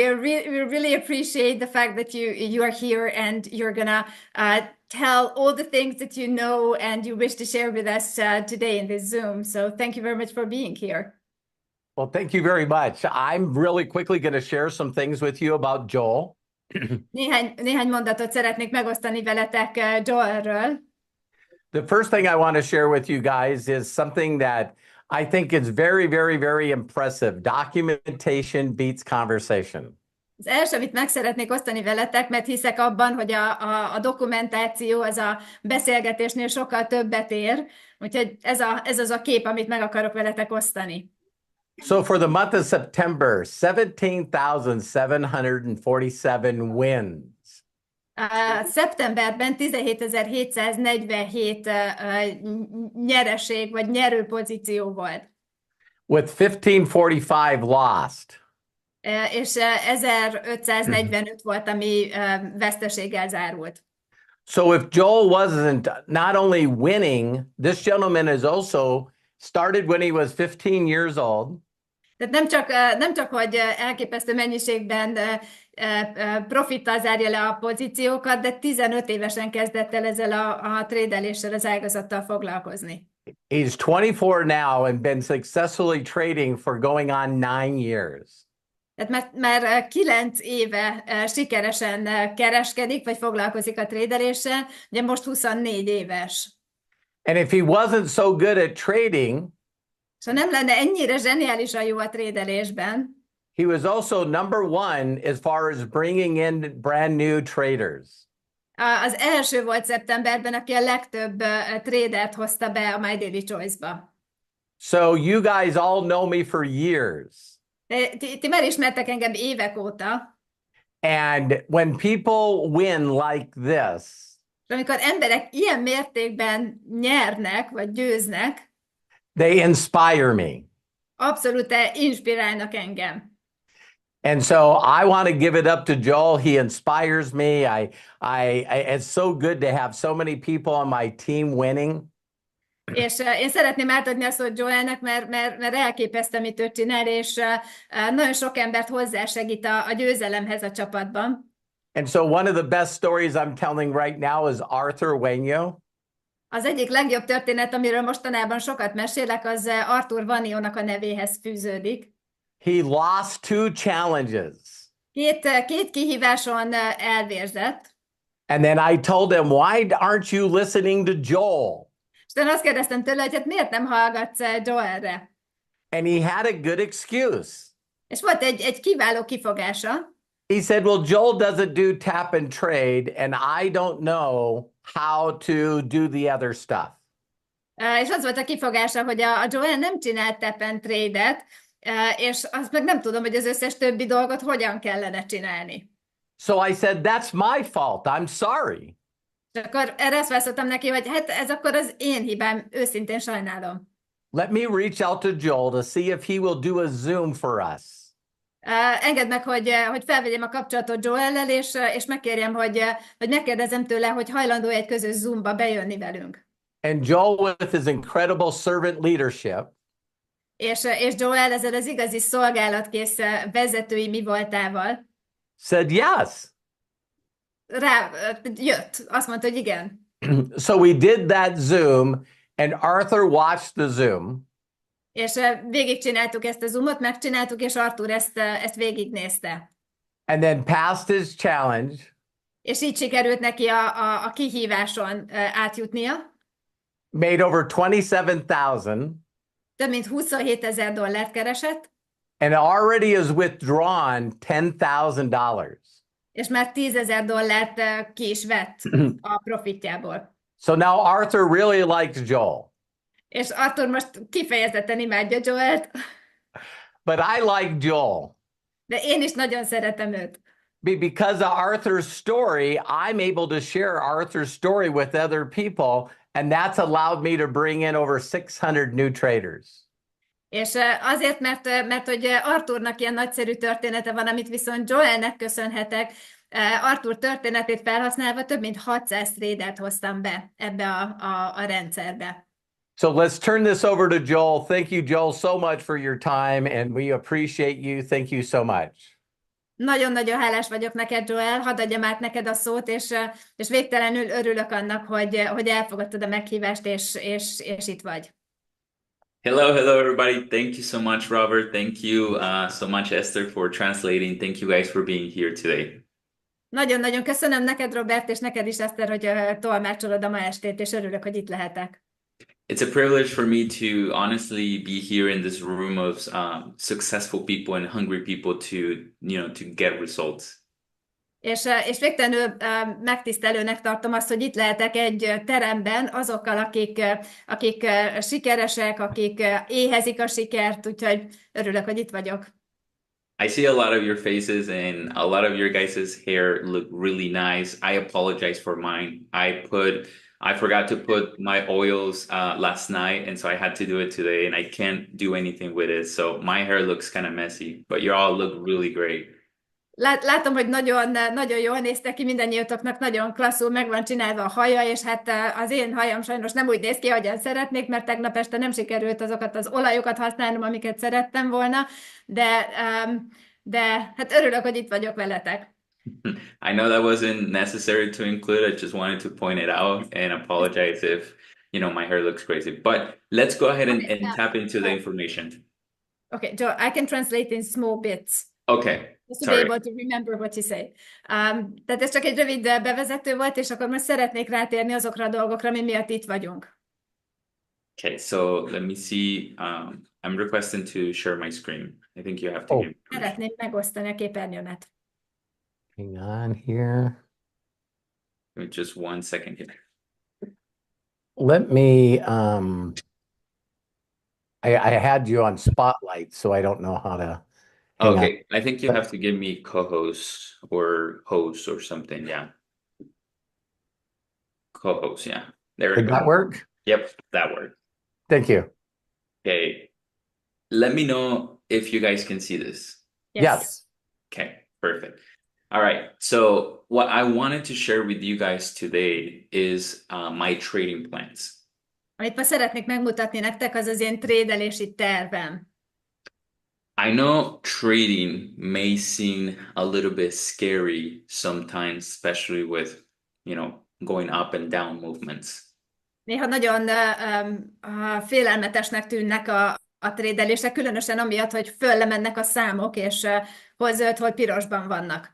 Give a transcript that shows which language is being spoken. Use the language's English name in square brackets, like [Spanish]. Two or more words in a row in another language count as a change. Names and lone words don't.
[English] We really appreciate the fact that you are here and you're gonna tell all the things that you know and you wish to share with us today in this Zoom. So thank you very much for being here. Well, thank you very much. I'm really quickly going to share some things with you about Joel. [Hungarian] Néhány mondatot szeretnék megosztani veletek Joelről. [English] The first thing I want to share with you guys is something that I think is very, very, very impressive. Documentation beats conversation. [Hungarian] Az első, amit meg szeretnék osztani veletek, mert hiszek abban, hogy a dokumentáció az a beszélgetésnél sokkal többet ér, úgyhogy ez az a kép, amit meg akarok veletek osztani. [English] So for the month of September, 17,747 wins. [Hungarian] Szeptemberben 17.747 nyereség vagy nyerő pozíció volt. [English] With 1545 lost. [Hungarian] És 1545 volt, ami veszteséggel zárult. [English] So if Joel wasn't not only winning, this gentleman has also started when he was 15 years old. [Hungarian] Tehát nem csak, hogy elképesztő mennyiségben profittal zárja le a pozíciókat, de 15 évesen kezdett el ezzel a trédeléssel, az ágazattal foglalkozni. [English] He's 24 now and been successfully trading for going on 9 years. [Hungarian] Tehát már 9 éve sikeresen kereskedik, vagy foglalkozik a trédeléssel, ugye most 24 éves. [English] And if he wasn't so good at trading, [Hungarian] és ha nem lenne ennyire zseniálisan jó a trédelésben, [English] he was also number one as far as bringing in brand new traders. [Hungarian] Az első volt szeptemberben, aki a legtöbb trédert hozta be a My Daily Choice-ba. [English] So you guys all know me for years. [Hungarian] Ti már ismertek engem évek óta. [English] And when people win like this, [Hungarian] és amikor emberek ilyen mértékben nyernek, vagy győznek, [English] they inspire me. [Hungarian] Abszolút inspirálnak engem. [English] And so I want to give it up to Joel. He inspires me. It's so good to have so many people on my team winning. [Hungarian] És én szeretném átadni a szót Joelnek, mert elképesztő, amit ő csinál, és nagyon sok embert hozzásegít a győzelemhez a csapatban. [English] And so one of the best stories I'm telling right now is Arthur Wenyo. [Hungarian] Az egyik legjobb történet, amiről mostanában sokat mesélek, az Arthur Vaniónak a nevéhez fűződik. [English] He lost 2 challenges. [Hungarian] Két kihíváson elvérzett. [English] And then I told him, why aren't you listening to Joel? [Hungarian] És én azt kérdeztem tőle, hogy hát miért nem hallgatsz Joelre? [English] And he had a good excuse. [Hungarian] És volt egy kiváló kifogása. [English] He said, well, Joel doesn't do tap and trade, and I don't know how to do the other stuff. [Hungarian] És az volt a kifogása, hogy a Joel nem csinált [English] tap and trade- [Hungarian] et, és azt meg nem tudom, hogy az összes többi dolgot hogyan kellene csinálni. [English] So I said, that's my fault. I'm sorry. [Hungarian] És akkor erre azt válaszoltam neki, hogy hát ez akkor az én hibám, őszintén sajnálom. [English] Let me reach out to Joel to see if he will do a Zoom for us. [Hungarian] Engedd meg, hogy felvegyem a kapcsolatot Joellel, és megkérjem, hogy megkérdezem tőle, hogy hajlandó egy közös Zoomba bejönni velünk. [English] And Joel, with his incredible servant leadership, [Hungarian] és Joel ezzel az igazi szolgálatkész vezetői mi voltával [English] said yes. [Hungarian] Jött, azt mondta, hogy igen. [English] So we did that Zoom, and Arthur watched the Zoom. [Hungarian] És végigcsináltuk ezt a Zoomot, megcsináltuk, és Arthur ezt végignézte. [English] And then passed his challenge. [Hungarian] És így sikerült neki a kihíváson átjutnia. [English] Made over 27,000. [Hungarian] Több mint $27,000 keresett. [English] And already has withdrawn $10,000. [Hungarian] És már $10,000 ki is vett a profitjából. [English] So now Arthur really likes Joel. [Hungarian] És Arthur most kifejezetten imádja Joelt. [English] But I like Joel. [Hungarian] De én is nagyon szeretem őt. [English] Because of Arthur's story, I'm able to share Arthur's story with other people, and that's allowed me to bring in over 600 new traders. [Hungarian] És azért, mert hogy Arthurnak ilyen nagyszerű története van, amit viszont Joelnek köszönhetek, Arthur történetét felhasználva több mint 600 tradert hoztam be ebbe a rendszerbe. [English] So let's turn this over to Joel. Thank you, Joel, so much for your time, and we appreciate you. Thank you so much. [Hungarian] Nagyon-nagyon hálás vagyok neked, Joel, hadd adjam át neked a szót, és végtelenül örülök annak, hogy elfogadtad a meghívást, és itt vagy. [English] Hello, hello, everybody. Thank you so much, Robert. Thank you so much, Esther, for translating. Thank you guys for being here today. [Hungarian] Nagyon-nagyon köszönöm neked, Robert, és neked is, Eszter, hogy tolmácsolod a ma estét, és örülök, hogy itt lehetek. [English] It's a privilege for me to honestly be here in this room of successful people and hungry people to get results. [Hungarian] És végtelenül megtisztelőnek tartom azt, hogy itt lehetek egy teremben azokkal, akik sikeresek, akik éhezik a sikert, úgyhogy örülök, hogy itt vagyok. [English] I see a lot of your faces and a lot of your guys' hair look really nice. I apologize for mine. I forgot to put my oils last night, and so I had to do it today, and I can't do anything with it. So my hair looks kind of messy, but you all look really great. [Hungarian] Látom, hogy nagyon jól néztek ki, mindannyiatoknak nagyon klasszul meg van csinálva a haja, és hát az én hajam sajnos nem úgy néz ki, ahogyan szeretnék, mert tegnap este nem sikerült azokat az olajokat használnom, amiket szerettem volna, de, de hát örülök, hogy itt vagyok veletek. [English] I know that wasn't necessary to include. I just wanted to point it out and apologize if, my hair looks crazy. But let's go ahead and tap into the information. Okay, Joe, I can translate in small bits. Okay, Just to sorry. be able to remember what you say. [Hungarian] Tehát ez csak egy rövid bevezető volt, és akkor most szeretnék rátérni azokra a dolgokra, ami miatt itt vagyunk. [English] Okay, so let me see. I'm requesting to share my screen. I think you have to give me permission. [Hungarian] Szeretném megosztani a képernyőmet. [English] Hang on here. Give me just 1 second here. Let me, I had you on spotlight, so I don't know how to. hang on. Okay, I think you have to give me co-host or host or something. Yeah. Co-host, yeah. There we Did go. that work? Yep, that worked. Thank you. Okay. Let me know if you guys can see this. Yes. Okay, perfect. All right. So what I wanted to share with you guys today is my trading plans. [Hungarian] Amit ma szeretnék megmutatni nektek, az az én trédelési tervem. [English] I know trading may seem a little bit scary sometimes, especially with, going up and down movements. [Hungarian] Néha nagyon félelmetesnek tűnnek a trédelések, különösen amiatt, hogy fölle mennek a számok, és hol zöld, hol pirosban vannak.